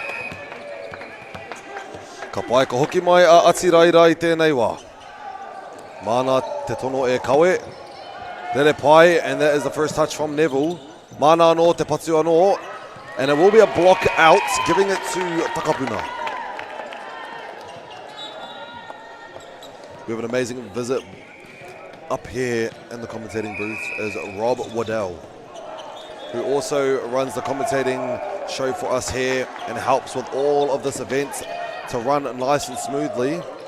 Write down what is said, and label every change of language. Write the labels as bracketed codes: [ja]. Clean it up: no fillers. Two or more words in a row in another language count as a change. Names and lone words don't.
[mi] Ka pai ka hoki mai a Atiraira i tēnei wā. Mana te tono e kawe. Rere pai, [en] and that is the first touch from Neville. [mi] Mana anō te patu anō. [en] And it will be a block out, giving it to Takapuna. We have an amazing visit up here in the commentating booth is Rob Waddell, who also runs the commentating show for us here and helps with all of this event to run nice and smoothly.